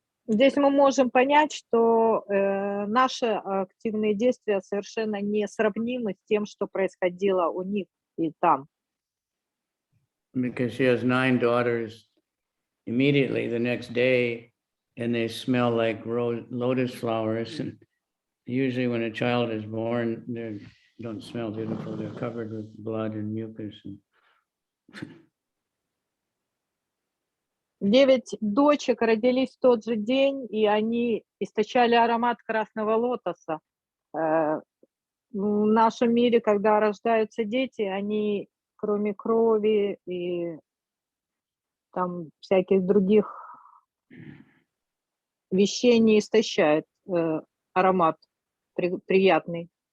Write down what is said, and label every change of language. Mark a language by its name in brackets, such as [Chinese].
[Russian] Здесь мы можем понять, что наши активные действия совершенно не сравнимы с тем, что происходило у них и там. [English] Because she has 9 daughters immediately the next day, and they smell like lotus flowers. And usually when a child is born, they don't smell beautiful. They're covered with blood and mucus. [Russian] 9 дочек родились в тот же день, и они источали аромат красного лотоса. В нашем мире, когда рождаются дети, они, кроме крови и там всяких других вещей, не истощают аромат приятный.